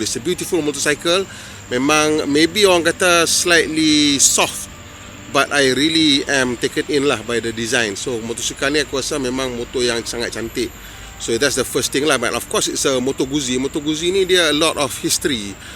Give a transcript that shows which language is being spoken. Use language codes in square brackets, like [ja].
[en] It's a beautiful motorcycle. [ms] Memang [en] maybe [ms] orang kata [en] slightly soft, but I really am taken in lah by the design. [ms] So motosikal ni aku rasa memang motor yang sangat cantik. [en] So that's the first thing lah. But of course it's a Moto Guzzi. Moto Guzzi [ms] ni dia [en] a lot of history.